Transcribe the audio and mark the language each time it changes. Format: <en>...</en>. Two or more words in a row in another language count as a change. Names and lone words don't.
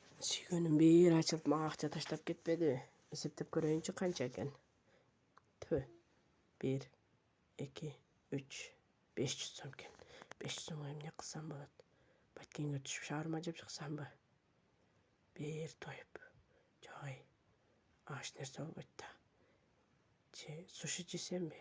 <ky>Sүйгөнüm bir açılıp mağa akça taşlap ketpedi. Esептеп көрөйүнчү канча экен. Tüh. 1, 2, 3, 500 сом экен. 500 сомго эмне кылсам болот? Баткенге түшүп шаарма жеп чыксамбы? Bir тоюп. Жок. Аш нерсе болбойт да. Суши жесемби?</ky>